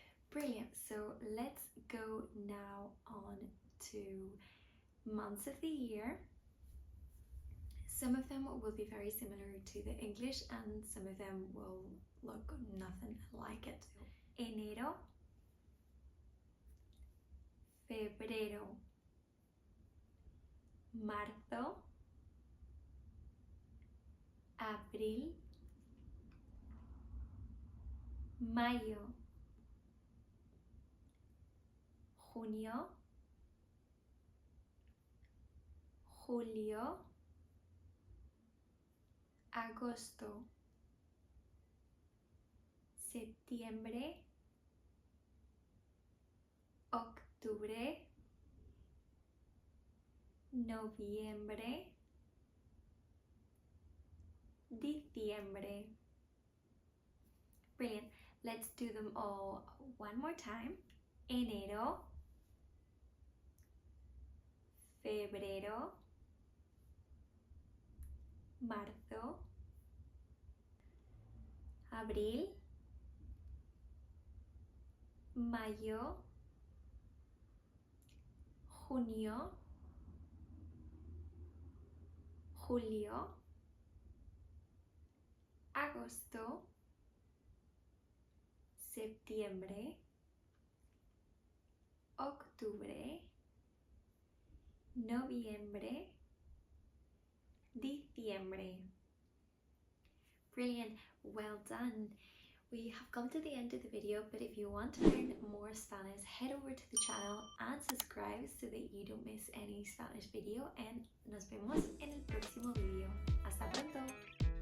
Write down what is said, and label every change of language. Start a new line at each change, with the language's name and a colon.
English: Brilliant. So let's go now on to months of the year. Some of them will be very similar to the English and some of them will look nothing like it.
Spanish: Enero, febrero, marzo, abril, mayo, junio, julio, agosto, septiembre, octubre, noviembre, diciembre.
English: Brilliant. Let's do them all one more time.
Spanish: Enero, febrero, marzo, abril, mayo, junio, julio, agosto, septiembre, octubre, noviembre, diciembre.
English: Brilliant, well done. We have come to the end of the video, but if you want to learn more Spanish, head over to the channel and subscribe so that you don't miss any Spanish video, and
Spanish: nos vemos en el próximo video. Hasta pronto.